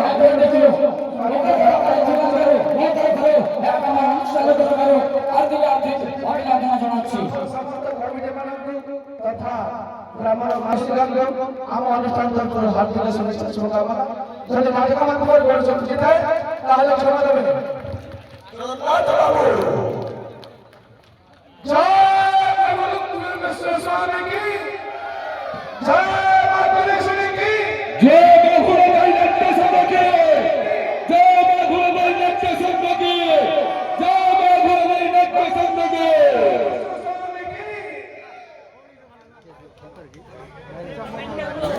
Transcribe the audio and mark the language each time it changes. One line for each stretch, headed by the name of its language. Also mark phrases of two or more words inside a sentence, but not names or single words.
Odia: ଅଭିନନ୍ଦନ ଜଣାଉଛି ତଥା ଗ୍ରାମର ମାସିକାଙ୍କୁ ଆମ ଅନୁଷ୍ଠାନ ତରଫରୁ ହାର୍ଦ୍ଦିକ ଶୁଭେଚ୍ଛା ଶୁଭକାମନା ଯଦି ନାଟକ ମାଧ୍ୟମରେ ଗଣଚକ୍ର ଜିତାଏ ତାହେଲେ କ୍ଷମା ଦେବେ
Hindi: जय मिश्र स्वामी की जय मातृश्री की जय बाहुबली नाट्य संघ की जय बाहुबली नाट्य संघ की जय बाहुबली नाट्य संघ की